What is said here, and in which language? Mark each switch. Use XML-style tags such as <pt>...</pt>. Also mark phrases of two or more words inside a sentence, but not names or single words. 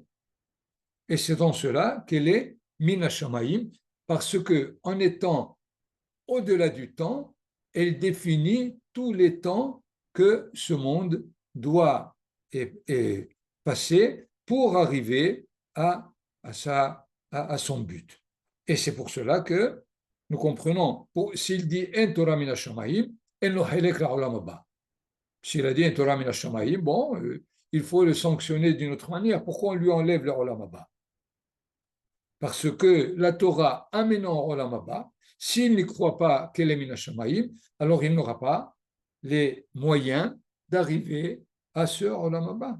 <fr>Et c'est dans cela qu'elle est</fr> <he>מן השמים,</he> <fr>parce que en étant au-delà du temps, elle définit tous les temps que ce monde doit passer pour arriver à son but. Et c'est pour cela que nous comprenons, s'il dit</fr> <he>אין תורה מן השמים, אין לו חלק לעולם הבא.</he> <fr>S'il a dit</fr> <he>אין תורה מן השמים,</he> <fr>bon, il faut le sanctionner d'une autre manière. Pourquoi on lui enlève le</fr> <he>עולם הבא?</he> <fr>Parce que la Torah amenant au</fr> <he>עולם הבא,</he> <fr>s'il ne croit pas qu'elle est</fr> <he>מן השמים,</he> <fr>alors il n'aura pas les moyens d'arriver à ce</fr> <he>עולם הבא.</he>